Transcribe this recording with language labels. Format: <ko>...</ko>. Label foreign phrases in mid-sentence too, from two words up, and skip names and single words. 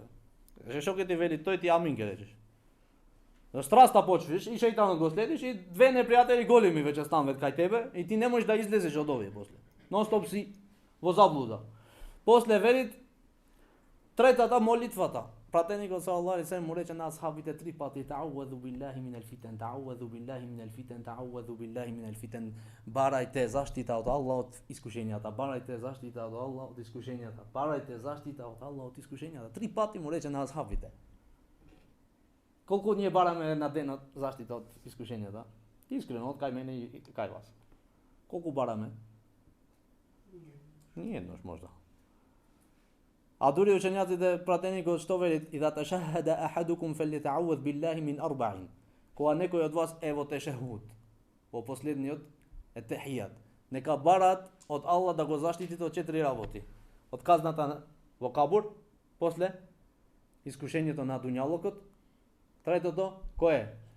<mk>Што ќе ти вели, тој ти амин ќе речеш. За страста почвиш и шејтанот го следиш и две непријатели големи веќе стануваат кај тебе и ти не можеш да излезеш од овие после. Нон-стоп си во заблуда. После велит третата молитвата. Пратеникот</mk> <ar>صلى الله عليه وسلم</ar> <mk>му рече на асхабите</mk> <ar>3 пати تعوذوا بالله من الفتن، تعوذوا بالله من الفتن، تعوذوا بالله من الفتن.</ar> <mk>Барајте заштита од Аллах од искушенијата, барајте заштита од Аллах од искушенијата, барајте заштита од Аллах од искушенијата. 3 пати му рече на асхабите. Колку ние бараме на денот заштита од искушенијата? Искрено, од кај мене и кај вас. Колку бараме? Ни еднош можда. А дури учењаците пратеникот што велит и да</mk> <ar>تشهد أحدكم فليتعوذ بالله من أربع.</ar> <mk>Кога некој од вас е во тешехуд, во последниот е техијат, нека барат од Аллах да го заштитите од 4 работи. Од казната во кабур, после искушението на дуњалокот, третото кој е?</mk>